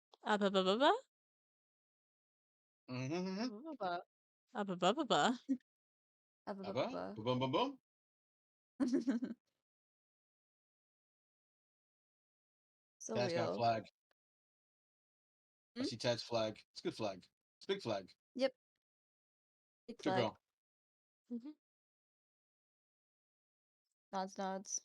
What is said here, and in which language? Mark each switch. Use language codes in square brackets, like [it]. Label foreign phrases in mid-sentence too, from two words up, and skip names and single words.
[en] Ba-ba-ba-ba. Mm-hmm. Ba- Ba-ba-ba-ba. ba- Boom, boom, boom. So Tad's got a real. flag. I Hmm? see Tad's flag. It's a good flag. It's a big flag. Yep. Big Good flag. girl. Mhm. Nods.